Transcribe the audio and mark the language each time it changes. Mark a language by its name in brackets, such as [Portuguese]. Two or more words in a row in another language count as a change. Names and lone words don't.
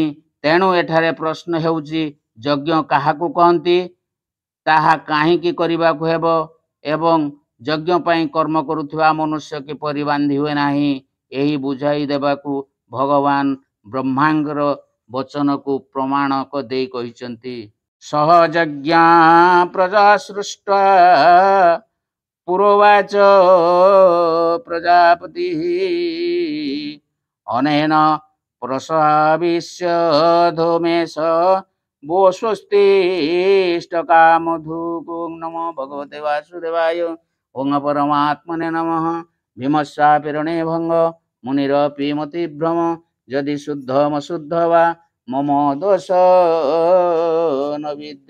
[Odia] ତେଣୁ ଏଠାରେ ପ୍ରଶ୍ନ ହେଉଛି ଯଜ୍ଞ କାହାକୁ କହନ୍ତି, ତାହା କାହିଁକି କରିବାକୁ ହେବ ଏବଂ ଯଜ୍ଞ ପାଇଁ କର୍ମ କରୁଥିବା ମନୁଷ୍ୟ କିପରି ବାନ୍ଧି ହୁଏ ନାହିଁ, ଏହି ବୁଝାଇ ଦେବାକୁ ଭଗବାନ ବ୍ରହ୍ମାଙ୍କର ବଚନକୁ ପ୍ରମାଣ ଦେଇ କହିଛନ୍ତି। [Sanskrit] सह यज्ञा प्रजा सृष्ट्वा पुरोवाच प्रजापति अनेन प्रसविष्य धूमेश वो स्वस्तिष्ठकामधुको नमो भगवते वासुदेवाय ओं परमात्मने नमः। भीमस्यापिरणे भंग मुनिरपि मतिभ्रम यदि शुद्धमशुद्ध वा मम दोष न विद्यते।